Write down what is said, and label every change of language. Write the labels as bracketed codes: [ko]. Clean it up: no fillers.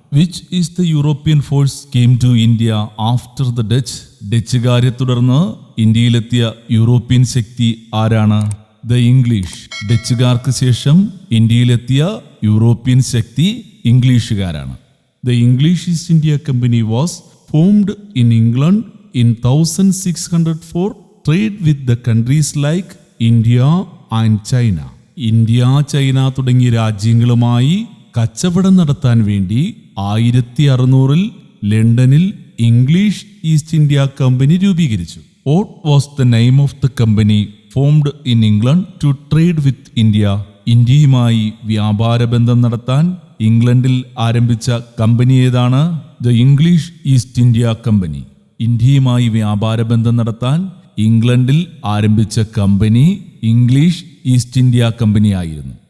[en] Which is the European force came to India after the Dutch. [ml] ഡച്ചുകാരെ തുടർന്ന് ഇന്ത്യയിലെത്തിയ European ശക്തി ആരാണ്? [en] The English. [ml] ഡച്ചുകാർക്ക് ശേഷം ഇന്ത്യയിലെത്തിയ European Shakti ഇംഗ്ലീഷുകാരാണ്. [en] The English East India Company was formed in England in 1600 for trade with the countries like India and China. [ml] India, China തുടങ്ങിയ രാജ്യങ്ങളുമായി കച്ചവടം നടത്താൻ വേണ്ടി 1600 ലണ്ടനിൽ English east India company രൂപീകരിച്ചു. [en] What was the name of the company formed in England to trade with India? [ml] ഇന്ത്യയുമായി വ്യാപാര ബന്ധം നടത്താൻ ഇംഗ്ലണ്ടിൽ ആരംഭിച്ച കമ്പനി ഏതാണ്? The English east India company. ഇന്ത്യയുമായി വ്യാപാര ബന്ധം നടത്താൻ ഇംഗ്ലണ്ടിൽ ആരംഭിച്ച company English east India company ആയിരുന്നു.